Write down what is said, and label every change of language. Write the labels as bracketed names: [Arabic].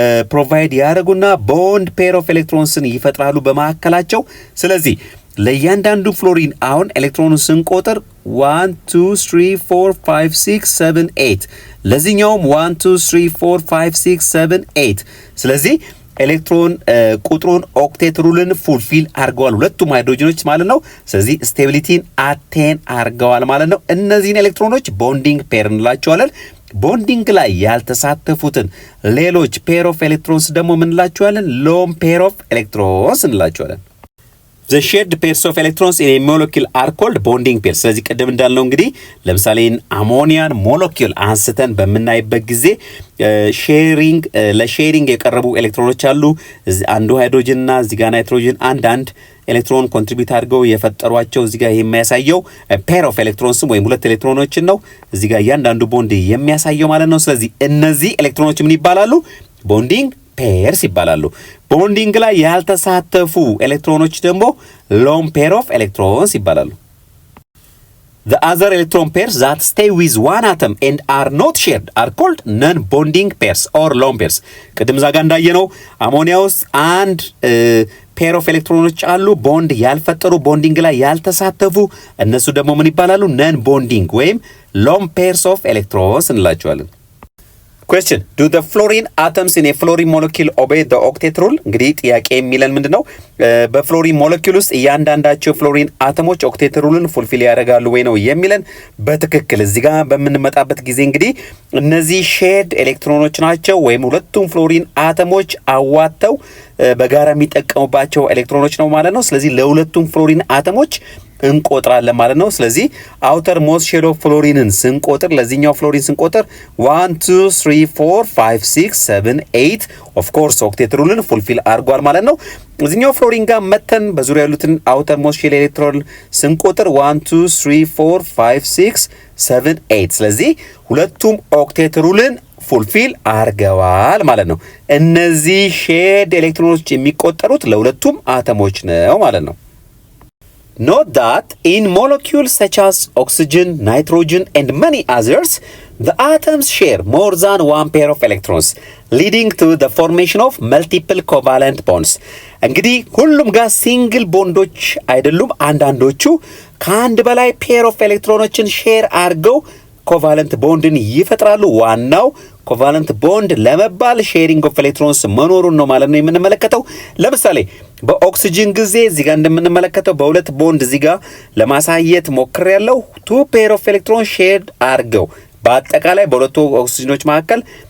[Amharic] ፕሮቫይድ ያደርጉና ቦንድ ፔር ኦፍ ኤሌክትሮንስን ይፈጥራሉ በማዕከላቸው። ስለዚህ ለእያንዳንዱ ፍሎሪን አሁን ኤሌክትሮኑን ስንቆጥር 1 2 3 4 5 6 7 8 ለዚህኛውም 1 2 3 4 5 6 7 8 ስለዚህ ኤሌክትሮን ቁጥሩን ኦክቴት ሩልን ፉልፊል አድርገዋል ሁለቱም ሃይድሮጅኖች ማለት ነው። ስለዚህ ስቴቢሊቲን አቴን አድርገዋል ማለት ነው። እነዚህን ኤሌክትሮኖች ቦንዲንግ ፔር እንላቸዋለን። ቦንዲንግ ላይ ያልተሳተፉትን ሌሎች ፔር ኦፍ ኤሌክትሮንስ ደግሞ ምን እንላቸዋለን? ሎን ፔር ኦፍ ኤሌክትሮንስ እንላቸዋለን። [English] The shared pairs of electrons in a molecule are called bonding pairs. [Amharic] ስለዚህ ቅድም እንዳልነው እንግዲህ ለምሳሌ አሞኒያን ሞለኪውል አንስተን በምናይበት ጊዜ ሼሪንግ ለሼሪንግ የቀረቡ ኤሌክትሮኖች አሉ። አንዱ ሃይድሮጅንና እዚህ ጋር ናይትሮጅን አንድ ኤሌክትሮን ኮንትሪቢዩት አድርገው የፈጠሯቸው እዚህ ጋር የሚያሳየው ፔር ኦፍ ኤሌክትሮንስ ወይም 2 ኤሌክትሮኖችን ነው እዚህ ጋር እያንዳንዱ ቦንድ የሚያሳየው ማለት ነው። ስለዚህ እነዚህ ኤሌክትሮኖች ምን ይባላሉ? ቦንዲንግ ፔርስ ይባላሉ። ቦንዲንግ ላይ ያልተሳተፉ ኤሌክትሮኖች ደግሞ ሎን ፔር ኦፍ ኤሌክትሮንስ ይባላሉ። [English] The other electron pairs that stay with one atom and are not shared are called non-bonding pairs or lone pairs. [Amharic] ቅድም ዛጋ እንዳየነው አሞኒያ ውስጥ አንድ ፔር ኦፍ ኤሌክትሮኖች አሉ ቦንድ ያልፈጠሩ ቦንዲንግ ላይ ያልተሳተፉ እነሱ ደግሞ ምን ይባላሉ? ነን ቦንዲንግ ወይም ሎን ፔርስ ኦፍ ኤሌክትሮንስ እንላቸዋለን። [English] Question: Do the fluorine atoms in a fluorine molecule obey the octet rule? [Amharic] እንግዲህ ጥያቄ የሚለን ምንድነው? በፍሎሪን ሞለኪውል ውስጥ እያንዳንዳቸው ፍሎሪን አተሞች ኦክቴት ሩልን ፉልፊል ያደርጋሉ ወይ ነው የሚለን። በትክክል እዚህ ጋር በምንመጣበት ጊዜ እንግዲህ እነዚህ ሼድ ኤሌክትሮኖች ናቸው ወይም ሁለቱም ፍሎሪን አተሞች አዋተው በጋራ የሚጠቀሙባቸው ኤሌክትሮኖች ነው ማለት ነው። ስለዚህ ለሁለቱም ፍሎሪን አተሞች እንቆጥራለን ማለት ነው። ስለዚህ አውተር ሞስት ሼል ኦፍ ፍሎሪንን ስንቆጥር ለዚህኛው ፍሎሪን ስንቆጥር 1 2 3 4 5 6 7 8 ኦፍ ኮርስ ኦክቴት ሩልን ፉልፊል አድርጓል ማለት ነው። እዚህኛው ፍሎሪን ጋር መተን በዙሪያ ያሉትን አውተር ሞስት ሼል ኤሌክትሮን ስንቆጥር 1 2 3 4 5 6 7 8 ስለዚህ ሁለቱም ኦክቴት ሩልን ፉልፊል አርገዋል ማለት ነው። [English] እነዚህ ሼርድ ኤሌክትሮኖች የሚቆጠሩት ለሁለቱም አተሞች ነው ማለት ነው። Note that in molecules such as oxygen, nitrogen and many others, the atoms share more than one pair of electrons, leading to the formation of multiple covalent bonds. [Amharic] እንግዲህ ሁሉም ጋር ሲንግል ቦንዶች አይደሉም። አንዳንዶቹ ከአንድ በላይ ፔር ኦፍ ኤሌክትሮኖችን ሼር አድርገው ኮቫለንት ቦንድን ይፈጥራሉ። ዋናው ኮቫለንት ቦንድ ለመባል ሼሪንግ ኦፍ ኤሌክትሮንስ መኖሩን ነው ማለት ነው የምንመለከተው። ለምሳሌ በኦክሲጅን ጊዜ እዚህ ጋር እንደምንመለከተው በሁለት ቦንድ እዚህ ጋር ለማሳየት ሞክሬያለሁ። 2 ፔር ኦፍ ኤሌክትሮን ሼር አድርገው በአጠቃላይ በሁለቱ ኦክሲጅኖች መካከል